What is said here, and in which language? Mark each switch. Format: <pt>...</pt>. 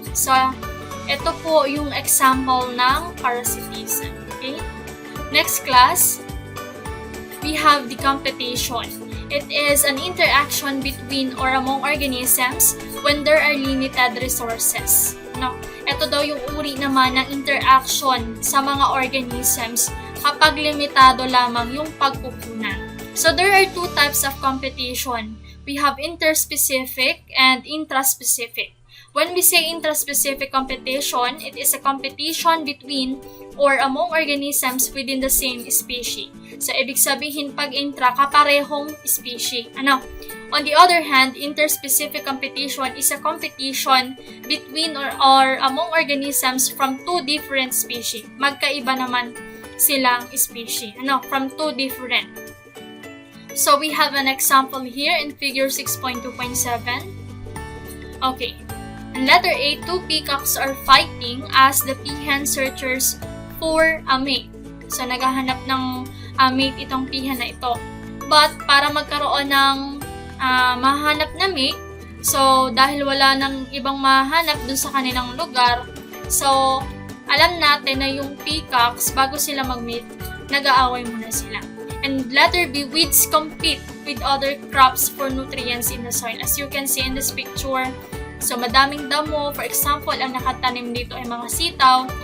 <tl>So, ito po yung example ng parasitism. Okay?</tl> <en>Next class, we have the competition. It is an interaction between or among organisms when there are limited resources.</en> <tl>Ito daw yung uri naman ng interaction sa mga organisms kapag limitado lamang yung pagkukunan.</tl> <en>So there are two types of competition. We have interspecific and intraspecific. When we say intraspecific competition, it is a competition between or among organisms within the same species.</en> <tl>So, ibig sabihin, pag intra, kaparehong species.</tl> <en>On the other hand, interspecific competition is a competition between or among organisms from two different species.</en> <tl>Magkaiba naman silang species.</tl> <en>From two different. So, we have an example here in figure 6.2.7. Okay. In letter A, two peacocks are fighting as the peahen searches for a mate.</en> <tl>So, naghahanap ng mate itong peahen na ito. But, para magkaroon ng mahanap na mate, so, dahil wala ng ibang mahanap dun sa kanilang lugar, so, alam natin na yung peacocks, bago sila mag-mate, nag-aaway muna sila.</tl> <en>And letter B, weeds compete with other crops for nutrients in the soil. As you can see in this picture, so,</en> <tl>madaming damo. For example, ang nakatanim dito ay mga sitaw.</tl>